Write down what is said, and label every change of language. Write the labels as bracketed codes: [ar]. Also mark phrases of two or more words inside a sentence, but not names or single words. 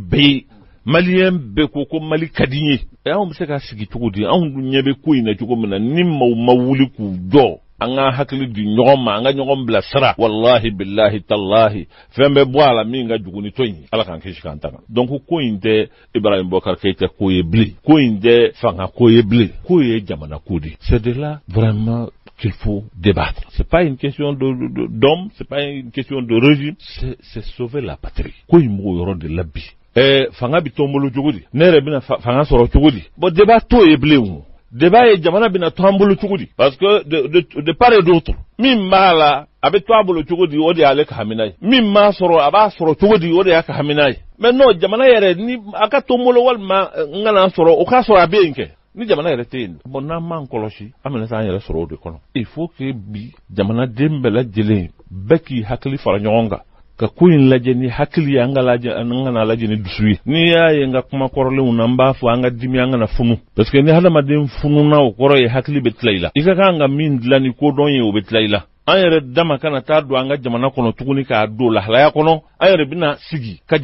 [bm] bɛɛ ye maliyɛn bɛɛ ko mali ka di ye anw bɛ se ka sigi cogo di anw ɲɛ bɛ ko in na cogo min na ni maaw ma wuli k'u jɔ an ka hakili di ɲɔgɔn ma an ka ɲɔgɔn bila sira [ar] والله بالله تالله [bm] fɛn bɛ bɔ a la min ka jugu ni tɔ in ala k'an kisi k'an tanga donc ko in tɛ Ibrahim Boubacar Keïta ko ye bilen ko in tɛ fanga ko ye bilen ko ye jamana ko de [fr] c'est de là vraiment qu'il faut débattre. C'est pas une question d'homme, c'est pas une question de régime, c'est sauver la patrie. [bm] Ko in mo yɔrɔ de la bi fanga bi tombolo cogo di ne yɛrɛ bɛna fanga sɔrɔ cogo di [fr] bon débat [bm] to ye bilen o débat ye jamana bɛna to an bolo cogo di [fr] parce que de part et d'autre [bm] min b'a la a bɛ to a bolo cogo di o de y'ale ka hamina ye min m'a sɔrɔ a b'a sɔrɔ cogo di o de y'a ka hamina ye [fr] mais non [bm] jamana yɛrɛ ni a ka to n bolo walima n kana sɔrɔ o k'a sɔrɔ a bɛ yen kɛ ni jamana yɛrɛ tɛ yen bon n'an m'an kɔlɔsi an bɛna s'an yɛrɛ sɔrɔ o de kɔnɔ [fr] il faut que [bm] bi jamanaden bɛɛ lajɛlen bɛɛ k'i hakili fara ɲɔgɔn kan ka ko in lajɛ ni hakili ye an ka lajɛ ni dusu ye n'i y'a ye n ka kuma kɔrɔlenw na n b'a fɔ an ka dimi an kana funu [fr] parce que [bm] ni hadamaden fununa o kɔrɔ ye hakili bɛ tila i la i ka kan ka min dilan ni kodɔn ye o bɛ tila i la an yɛrɛ dama kana taa don an ka jamana kɔnɔ tuguni k'a don lahalaya kɔnɔ an yɛrɛ bɛna sigi ka